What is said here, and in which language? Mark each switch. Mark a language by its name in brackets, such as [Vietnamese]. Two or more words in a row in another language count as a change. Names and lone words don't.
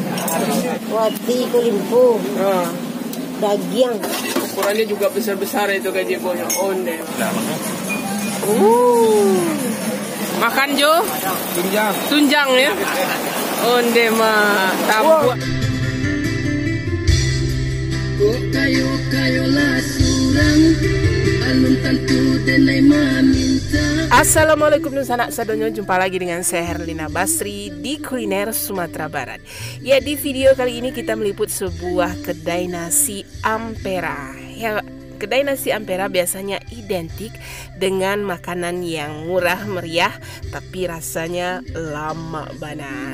[Indonesian] Wati kulimpu. Daging. Ukurannya juga besar-besar itu gazebo-nya. [Minangkabau] Onde. Makan Jo? Tunjang. Tunjang ya? Onde mah tabu. Assalamualaikum dan sanak sadonyo, [Indonesian] jumpa lagi dengan saya Herlina Basri di Kuliner Sumatera Barat. Ya, di video kali ini kita meliput sebuah kedai nasi Ampera. Ya, kedai nasi Ampera biasanya identik dengan makanan yang murah meriah tapi rasanya [Minangkabau] lama bana.